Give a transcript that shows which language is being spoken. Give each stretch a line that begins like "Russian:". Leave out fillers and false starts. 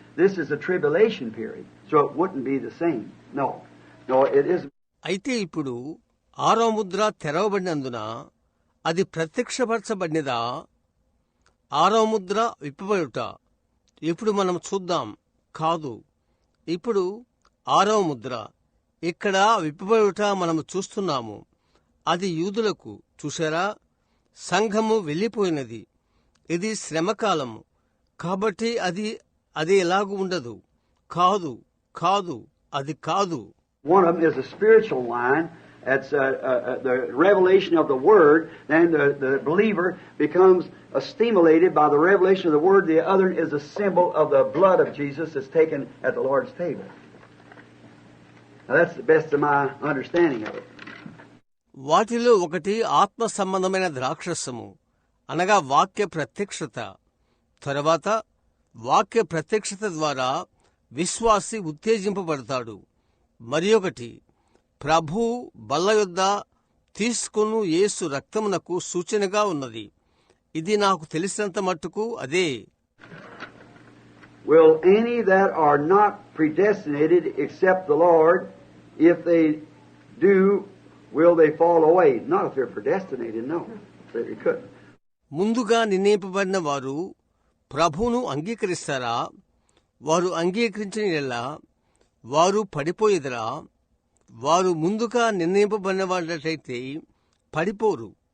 English: this is a tribulation period, so it wouldn't be the same. No, it isn't.
Telugu: అయితే ఇప్పుడు 6వ ముద్ర తెరవబడినందున అది ప్రత్యక్షపరచబడినదా? 6వ ముద్ర విప్పబడుట ఇప్పుడు మనం చూద్దాం. కాదు, ఇప్పుడు 6వ ముద్ర ఇక్కడ విప్పబడుట మనము చూస్తున్నాము. అది యూదులకు. చూశారా, సంఘము వెళ్ళిపోయినది. ఇది శ్రమకాలము కాబట్టి అది ఎలాగూ ఉండదు. కాదు, అది కాదు.
English: One of them is a spiritual line. That's the revelation of the Word. Then the believer becomes stimulated by the revelation of the Word. The other is a symbol of the blood of Jesus that's taken at the Lord's table. Now that's the best of my understanding of it.
Telugu: వాటిలో ఒకటి ఆత్మ సంబంధమైన ద్రాక్షరసము, అనగా వాక్య ప్రత్యక్షత. తరువాత వాక్య ప్రత్యక్షత ద్వారా విశ్వాసి ఉత్తేజింపబడతాడు. మరి ఒకటి ప్రభు బల్ల యొద్ద తీసుకొను యేసు రక్తమునకు సూచనగా ఉన్నది. ఇది నాకు తెలిసినంత మట్టుకు అదే.
English: Will any that are not predestinated accept the Lord? If they do, will they fall away? Not if they're predestinated, no. They couldn't.
Telugu: ముందుగా నిర్ణయింపబడిన వారు ప్రభువును అంగీకరిస్తారా? వారు అంగీకరించిన యెడల వారు పడిపోయేదరా? వారు ముందుగా నిర్ణయింపబడిన వారైతే పడిపోరు.